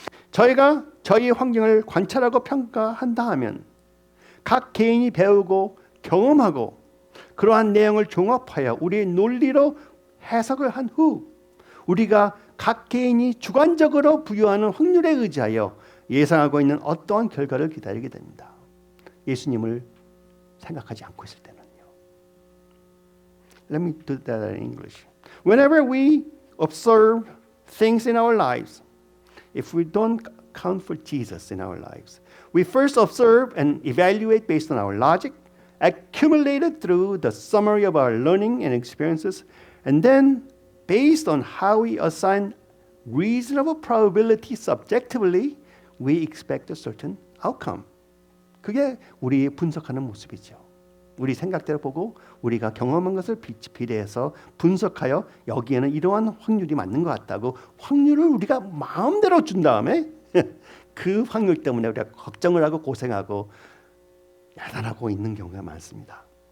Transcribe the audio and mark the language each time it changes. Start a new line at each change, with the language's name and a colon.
Korean: 저희가 저희 환경을 관찰하고 평가한다 하면 각 개인이 배우고 경험하고 그러한 내용을 종합하여 우리의 논리로 해석을 한 후 우리가 각 개인이 주관적으로 부여하는 확률에 의지하여 예상하고 있는 어떠한 결과를 기다리게 됩니다. 예수님을 생각하지 않고 있을 때는요.
English: Let me do that in English. Whenever we observe things in our lives, if we don't count for Jesus in our lives, we first observe and evaluate based on our logic, accumulated through the summary of our learning and experiences, and then based on how we assign reasonable probability subjectively, we expect a certain outcome.
Korean: 그게 우리 분석하는 모습이죠. 우리 생각대로 보고 우리가 경험한 것을 비례해서 분석하여 여기에는 이러한 확률이 맞는 것 같다고 확률을 우리가 마음대로 준 다음에 그 확률 때문에 우리가 걱정을 하고 고생하고 야단하고 있는 경우가 많습니다.